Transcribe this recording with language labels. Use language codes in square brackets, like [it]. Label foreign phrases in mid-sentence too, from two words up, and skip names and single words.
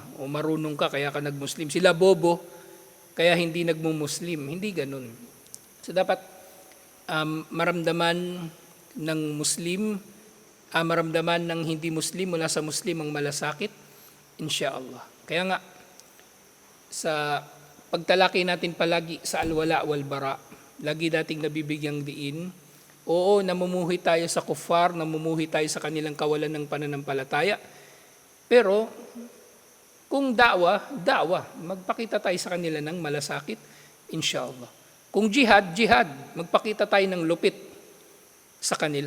[tl] O marunong ka, kaya ka nag-Muslim. Sila bobo, kaya hindi nagmo-Muslim. Hindi ganun. So dapat maramdaman ng Muslim, maramdaman ng hindi Muslim mula sa Muslim ang malasakit, insyaallah. Kaya nga, sa pagtalaki natin palagi sa [ar] الولاء والبراء, [tl] lagi dating nabibigyang diin, oo, namumuhi tayo sa kuffar, namumuhi tayo sa kanilang kawalan ng pananampalataya, pero kung da'wa, magpakita tayo sa kanila ng malasakit, insyaallah. Kung jihad, magpakita tayo ng lupit sa kanila.